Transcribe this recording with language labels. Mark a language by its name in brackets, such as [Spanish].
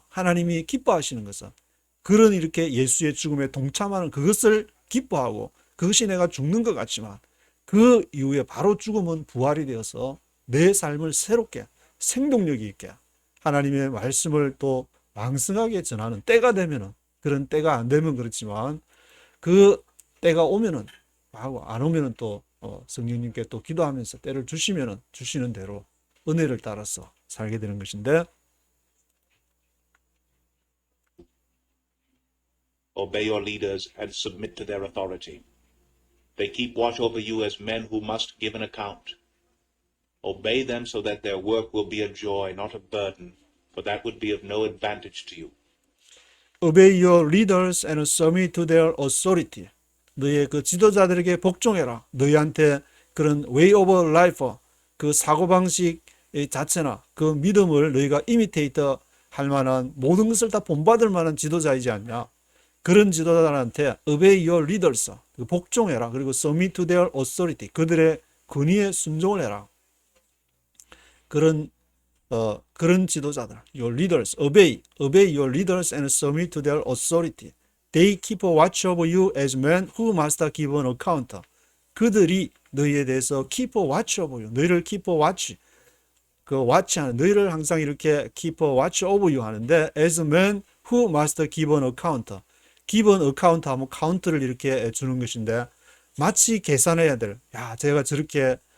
[Korean] 하나님이 기뻐하시는 것은 그런 이렇게 예수의 죽음에 동참하는 그것을 기뻐하고 그것이 내가 죽는 것 같지만 그 이후에 바로 죽음은 부활이 되어서 내 삶을 새롭게 생동력이 있게 하나님의 말씀을 또 왕성하게 전하는 때가 되면은 그런 때가 안 되면 그렇지만 그 때가 오면은 하고 안 오면은 또 성령님께 또 기도하면서 때를 주시면은 주시는 대로 은혜를 따라서 살게 되는 것인데 [English] Obey your leaders and submit to their authority. They keep watch over you as men who must give an account. Obey them so that their work will be a joy, not a burden, for that would be of no advantage to you. obey your leaders and submit to their authority. [Korean] 너의 그 지도자들에게 복종해라. 너희한테 그런 [English] way of life, [Korean] 그 사고방식 자체나 그 믿음을 너희가 이미테이터 할 만한 모든 것을 다 본받을 만한 지도자이지 않냐. 그런 지도자들한테 [English] obey your leaders, [Korean] 복종해라. 그리고 [English] submit to their authority, [Korean] 그들의 권위에 순종을 해라. 그런 지도자들, [English] your leaders, obey your leaders and submit to their authority. They keep a watch over you as men who must give an account. [Korean] 그들이 너희에 대해서 [English] keep a watch over you, [Korean] 너희를 [English] keep a watch, [Korean] 그 watch하는, 너희를 항상 이렇게 [English] keep a watch over you [Korean] 하는데 [English] as men who must give an account. give an account [Korean] 하면 카운트를 이렇게 주는 것인데 마치 계산해야 될, 야, 제가 저렇게